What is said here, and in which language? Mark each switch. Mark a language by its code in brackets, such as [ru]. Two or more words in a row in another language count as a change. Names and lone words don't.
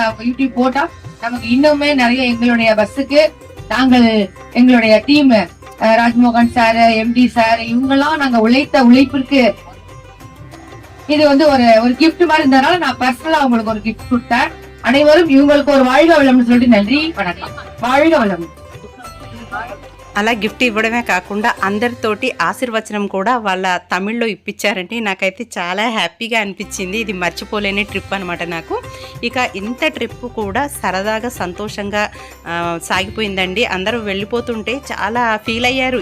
[ta] அவங்க யூடியூப் போட்டா நமக்கு இன்னுமே நிறைய எங்களுடைய பஸ்ஸுக்கு நாங்கள் எங்களுடைய டீம் ராஜ்மோகன் சார், எம்டி சார், இவங்கெல்லாம் நாங்க உழைத்த உழைப்பிற்கு இது வந்து ஒரு கிஃப்ட் மாதிரி இருந்ததுனால நான் பர்சனலா அவங்களுக்கு ஒரு கிஃப்ட் கொடுத்தேன். அனைவரும் இவங்களுக்கு ஒரு வாழ்க வளம்னு சொல்லிட்டு நன்றி, வணக்கம். வாழ்க வளம். [te] అలా గిఫ్ట్ ఇవ్వడమే కాకుండా అందరితోటి ఆశీర్వచనం కూడా వాళ్ళ తమిళ్లో ఇప్పించారండి. నాకైతే చాలా హ్యాపీగా అనిపించింది. ఇది మర్చిపోలేని ట్రిప్ అనమాట నాకు. ఇక ఇంత ట్రిప్ కూడా సరదాగా సంతోషంగా సాగిపోయిందండి. అందరూ వెళ్ళిపోతుంటే చాలా ఫీల్ అయ్యారు.